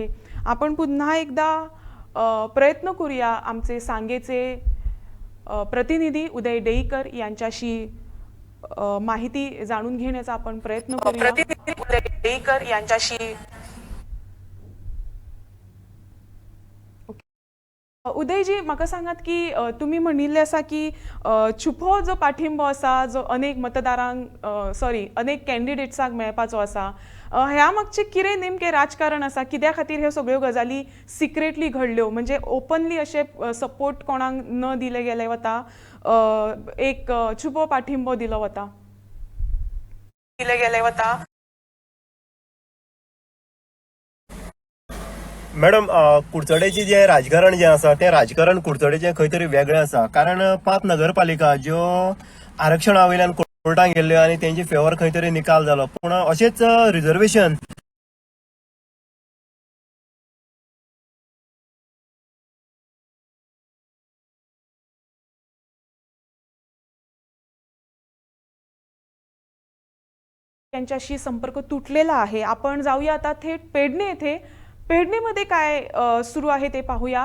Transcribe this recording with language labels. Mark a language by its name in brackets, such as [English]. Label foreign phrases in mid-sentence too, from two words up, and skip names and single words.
[Marathi] आपण पुन्हा एकदा प्रयत्न करूया आमचे सांगेचे प्रतिनिधी उदय डेईकर यांच्याशी माहिती जाणून घेण्याचा आपण प्रयत्न करूया. प्रतिनिधी उदय डेईकर यांच्याशी. उदयजी, [Konkani] म्हाका सांगात की तुम्ही म्हणिल्ले आसा की छुपो जो पाठिंबो आसा जो अनेक मतदारांक अनेक कॅन्डिडेट्सांक मेळपाचो आसा, ह्या मागचे कितें नेमकें राजकारण आसा, कित्या खातीर ह्यो सगळ्यो गजाली सिक्रेटली घडल्यो, म्हणजे ओपनली अशे सपोर्ट कोणाक न दिले गेले वता, एक छुपो पाठिंबो दिलो वता? मॅडम, कुडचडेचें जें राजकारण जें आसा तें राजकारण कुडचडेचें खंय तरी वेगळें आसा. कारण 5 नगरपालिका ज्यो आरक्षणा वयल्यान कोर्टान गेल्ल्यो आनी तेंचे फेवर खंय तरी निकाल जालो, पूण अशेंच रिजर्वेशन [Marathi] त्यांच्याशी संपर्क तुटलेला आहे. आपण जाऊया आता थेट पेडणे येथे. पेडणेमध्ये काय सुरू आहे ते पाहूया.